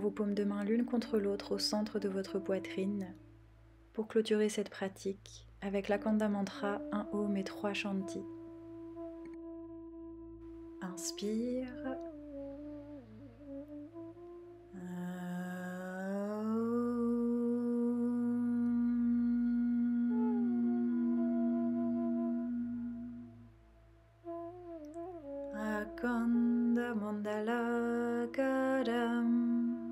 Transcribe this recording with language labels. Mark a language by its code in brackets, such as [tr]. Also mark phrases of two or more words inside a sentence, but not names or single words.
[fr] vos paumes de main l'une contre l'autre au centre de votre poitrine pour clôturer cette pratique avec l'Akanda Mantra, 1 Om et 3 Shanti. Inspire. [sa] अकन्द मण्डल करम्